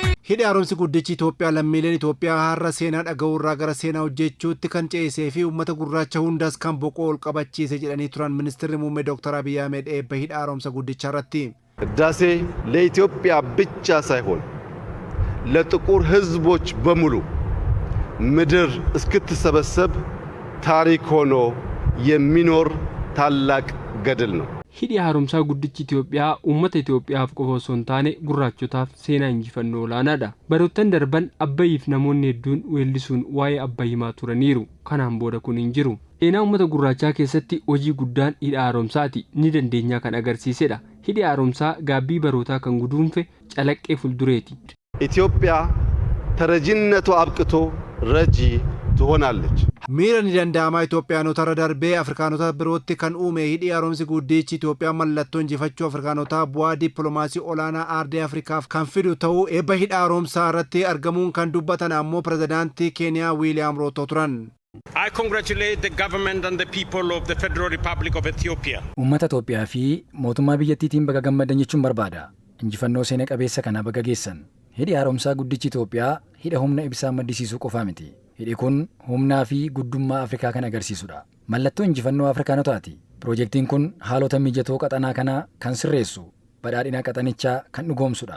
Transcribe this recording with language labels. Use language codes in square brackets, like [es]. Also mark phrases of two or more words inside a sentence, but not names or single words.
[om] Hidhi haaromsi guddichi Itoophiyaa lammiileen Itoophiyaa har'a seenaa dhaga'uurraa gara seenaa hojjechuutti kan ceesee fi uummata gurraacha hundas kan boqoo ol qabachiise jedhanii turan ministeerri muummee Dr. Abiy Ahmed eebba hidha haaromsa guddicha irratti. [am] ህዳሴ ለኢትዮጵያ ብቻ ሳይሆን ለጥቁር ህዝቦች በሙሉ ምድር እስክትሰበሰብ ታሪክ ሆኖ የሚኖር ታላቅ ገድል ነው። [om] Hidhi haaromsaa guddichi Itoophiyaa uummata Itoophiyaaf qofa osoo hin taane gurraachotaaf seenaa injifannoo olaanaadha. Baroottan darban Abbayyiif namoonni hedduun weellisuun waa'ee Abbayyi himaa turaniiru. Kanaan booda kun hin jiru. Seenaa uummata gurraachaa keessatti hojii guddaan hidha haaromsaati ni dandeenyaa kan agarsiisedha. Hidhi haaromsaa gaabbii barootaa kan guduunfe calaqqee fuldureeti. [am] ኢትዮጵያ ተረጂነቱ አብቅቶ ረጂ ትሆናለች። [om] Miira ni danda'ama Itoophiyaanota irra darbee Afrikaanota birootti kan uume hidhi haaromsi guddichi Itoophiyaa mallattoo injifachuu Afrikaanotaa bu'aa dippiloomaasii olaanaa aardii Afrikaaf kan fidu ta'uu eebba hidha haaromsaa irratti argamuun kan dubbatan ammoo pirezidaantii Keeniyaa Wiiliyaam Ruuto turan. [en] I congratulate the government and the people of the Federal Republic of Ethiopia. [om] Uummata Itoophiyaa fi mootummaa biyyattiitiin baga gammadan jechuun barbaada. Injifannoo seena qabeessa kana baga geessan. Hidhi haaromsaa guddichi Itoophiyaa hidha humna ibsaa maddisiisuu qofaa miti. Hidhi kun humnaa fi guddummaa Afrikaa kan agarsiisudha. Mallattoo injifannoo Afrikaanotaati. Piroojeektiin kun haalota mijatoo qaxanaa kana kan sirreessu, badhaadhina qaxanichaa kan dhugoomsudha.